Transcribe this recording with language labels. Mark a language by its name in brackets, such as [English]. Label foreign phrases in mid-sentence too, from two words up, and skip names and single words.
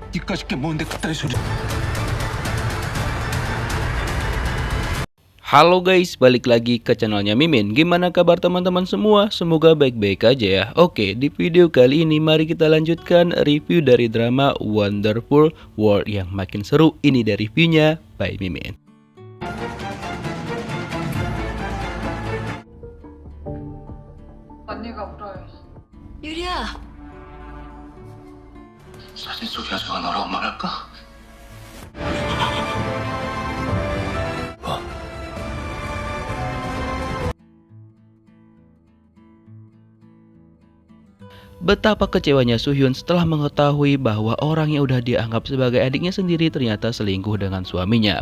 [Korean] 그까짓 게 뭔데 그딴 소리. [Indonesian] Halo guys, balik lagi ke channelnya Mimin. Gimana kabar teman-teman semua? Semoga baik-baik aja ya. Oke, di video kali ini mari kita lanjutkan review dari drama Wonderful World yang makin seru. Ini dari reviewnya by Mimin. [Korean] 언니가 울어요. 유리야, 사진 속 여자가 너라고 말할까? [Indonesian] Betapa kecewanya Suhyun setelah mengetahui bahwa orang yang udah dianggap sebagai adiknya sendiri ternyata selingkuh dengan suaminya.